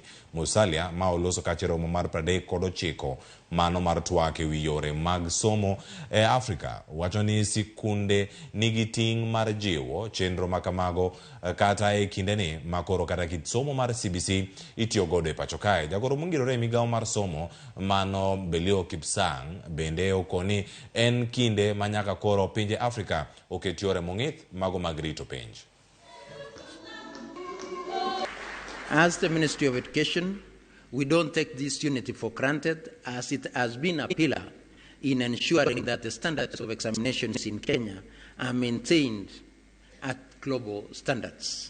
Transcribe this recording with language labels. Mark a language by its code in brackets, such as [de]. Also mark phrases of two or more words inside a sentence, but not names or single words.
[luo] Musalia ma oloso kache romo mar 39 mano mar twak ewi yore mag somo Afrika wacho ni sikunde nigi ting' mar jiwo chenro makamago kata e kindeni makoro kata kit somo mar CBC itiyo godo e pacho kae. Jagoro mongirore migawo mar somo mano Belio Kipsang bende okoni en kinde manyaka koro pinje Afrika oket yore mong'ith mago mag rito penj. [en] As the Ministry of Education, we don't take this unity for granted, as it has been a pillar in ensuring that the standards of examinations in Kenya are maintained at global standards.